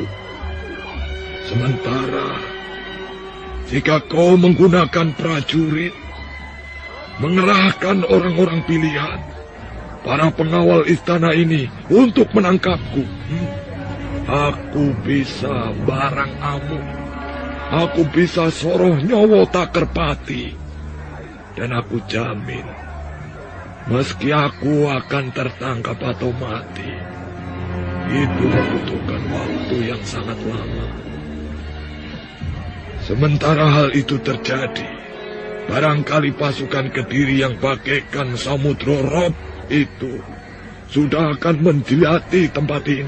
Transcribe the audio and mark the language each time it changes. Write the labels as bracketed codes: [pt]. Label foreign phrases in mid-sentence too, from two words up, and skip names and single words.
[id] Sementara, jika kau menggunakan prajurit, mengerahkan orang-orang pilihan, para pengawal istana ini untuk menangkapku, aku bisa [jv] barang amuk. [id] Aku bisa [jv] soroh nyowo takerpati. [id] Dan aku jamin, meski aku akan tertangkap atau mati, itu membutuhkan waktu yang sangat lama. Sementara hal itu terjadi, barangkali pasukan Kediri yang bagaikan samudra rob itu sudah akan menjilati tempat ini.